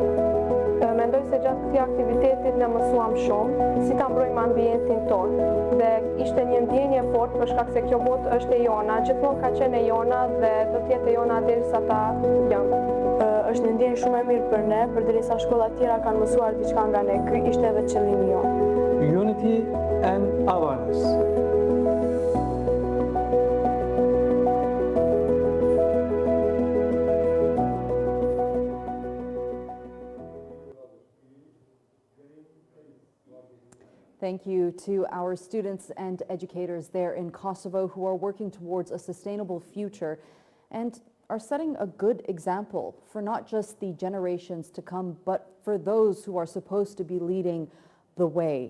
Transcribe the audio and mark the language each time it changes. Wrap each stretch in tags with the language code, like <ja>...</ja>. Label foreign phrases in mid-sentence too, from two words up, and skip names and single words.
<sq>Mendoj se gjatë këtij aktivitetit ne mësuam shumë si ta mbrojmë ambientin tonë dhe ishte një ndjenje fortë për shkak se kjo botë është e jona, gjithmonë ka qenë e jona dhe do të jetë e jona derisa ta lëmë. Është një ndjenjë shumë e mirë për ne, përderisa shkolla të tjera kanë mësuar diçka nga ne. Ky ishte edhe qëllimi jonë.</sq> <en>Unity and awareness. Thank you to our students and educators there in Kosovo who are working towards a sustainable future and are setting a good example for not just the generations to come, but for those who are supposed to be leading the way.</en>